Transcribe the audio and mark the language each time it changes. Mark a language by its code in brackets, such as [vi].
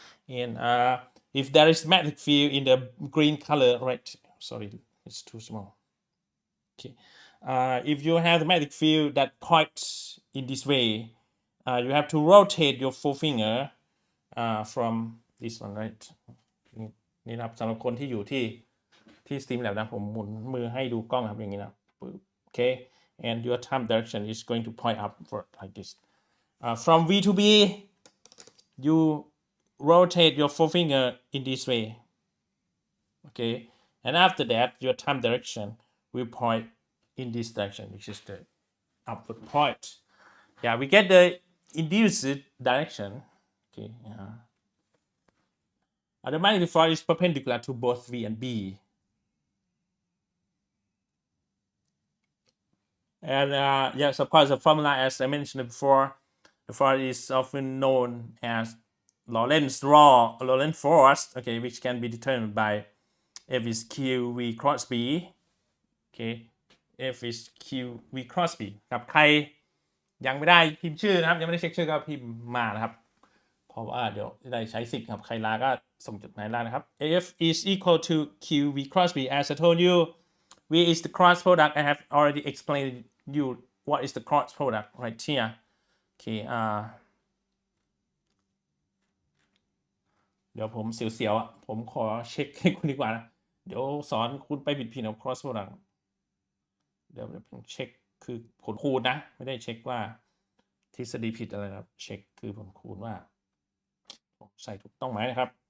[en] And if there is magnetic field in the green color, right? Sorry, it's too small. Okay, if you have the magnetic field that points in this way, you have to rotate your 4 finger from this one, right? [th] นี่นะครับสำหรับคนที่อยู่ที่สตรีมแลบนะผมหมุนมือให้ดูกล้องครับอย่างนี้นะ [en] Okay, and your time direction is going to point upward like this. From V to B, you rotate your 4 finger in this way. Okay, and after that, your time direction will point in this direction, which is the upward point. Yeah, we get the induced direction. Okay, the magnetic force is perpendicular to both V and B. And yes, of course, the formula, as I mentioned before, the force is often known as Lorentz force, okay, which can be determined by F is Q V cross B. Okay, F is Q V cross B. [th] ครับใครยังไม่ได้พิมพ์ชื่อนะครับยังไม่ได้เช็คชื่อก็พิมพ์มานะครับเพราะว่าเดี๋ยวจะได้ใช้สิทธิ์ครับใครลาก็ส่งจดหมายลานะครับ [en] F is equal to Q V cross B. As I told you, V is the cross product. I have already explained you what is the cross product right here. Okay, [th] เดี๋ยวผมเสียวๆอ่ะผมขอเช็คให้คุณดีกว่านะเดี๋ยวสอนคุณไปผิดๆเอา cross product เดี๋ยวผมเช็คคือผลคูณนะไม่ได้เช็คว่าทฤษฎีผิดอะไรนะครับเช็คคือผลคูณว่าผมใส่ถูกต้องไหมนะครับ